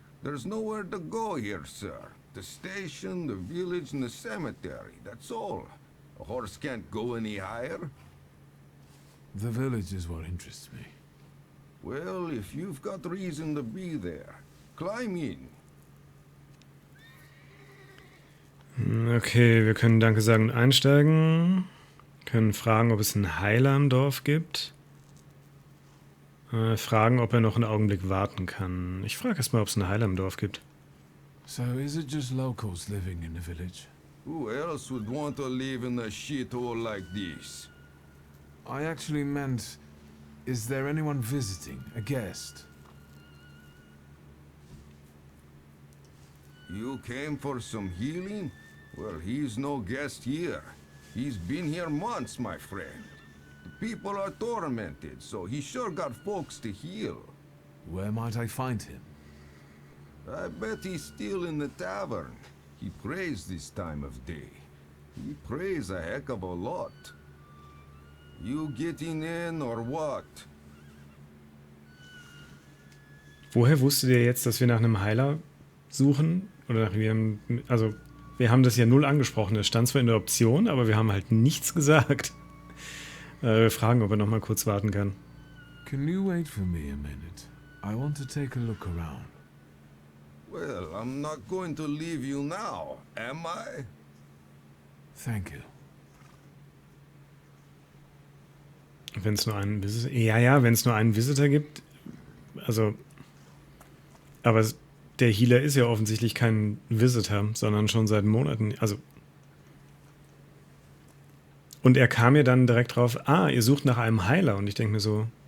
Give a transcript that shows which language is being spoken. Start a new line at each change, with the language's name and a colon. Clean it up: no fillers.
English: There's nowhere to go here, sir. The station, the village, and the cemetery. That's all. A horse can't go any higher. The village is what interests me. Well, if you've got reason to be there, climb in.
German: Okay, wir können Danke sagen und einsteigen. Können fragen, ob es einen Heiler im Dorf gibt. Fragen, ob er noch einen Augenblick warten kann. Ich frage erstmal, ob es einen Heiler im Dorf gibt.
English: So is it just locals living in the village? Who else would want to live in a shithole like this? I actually meant, is there anyone visiting, a guest? You came for some healing? Well, he's no guest here. He's been here months, my friend. The people are tormented, so he sure got folks to heal. Where might I find him? I bet he's still in the tavern. He prays this time of day. He prays a heck of a lot. You getting in or what?
German: Woher wusstet ihr jetzt, dass wir nach einem Heiler suchen? Oder nach wir haben das ja null angesprochen. Es stand zwar in der Option, aber wir haben halt nichts gesagt. Wir fragen, ob er noch mal kurz warten kann.
English: Can you wait for me a minute? I want to take a look around. Well, I'm not going to leave you now, am I? Thank you.
German: Wenn es nur einen Visitor... Ja, wenn es nur einen Visitor gibt. Also... Aber der Healer ist ja offensichtlich kein Visitor, sondern schon seit Monaten... Also... Und er kam mir dann direkt drauf, ihr sucht nach einem Heiler. Und ich denke mir so...